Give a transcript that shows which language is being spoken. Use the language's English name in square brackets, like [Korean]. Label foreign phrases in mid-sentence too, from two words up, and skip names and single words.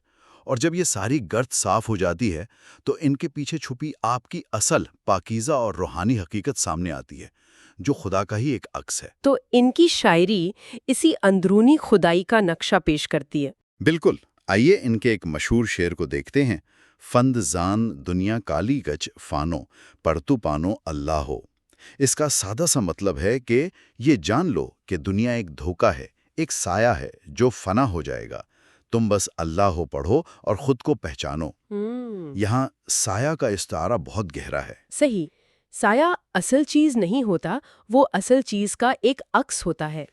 [Urdu] اور جب یہ ساری گرد صاف ہو جاتی ہے تو ان کے پیچھے چھپی آپ کی اصل پاکیزہ اور روحانی حقیقت سامنے آتی ہے، جو خدا کا ہی ایک عکس ہے۔ تو ان کی شاعری اسی اندرونی خدائی کا نقشہ پیش کرتی ہے۔ بالکل، آئیے ان کے ایک مشہور شعر کو دیکھتے ہیں: [Kashmiri] فند زان دنیا کالی گچ فانو پرتو پانو اللہ ہو۔ [Urdu] اس کا سادہ سا مطلب ہے کہ یہ جان لو کہ دنیا ایک دھوکہ ہے، ایک سایہ ہے جو فنا ہو جائے گا، تم بس اللہ ہو پڑھو اور خود کو پہچانو۔ یہاں سایہ کا استعارہ بہت گہرا ہے۔ صحیح، سایہ اصل چیز نہیں ہوتا، وہ اصل چیز کا ایک عکس ہوتا ہے۔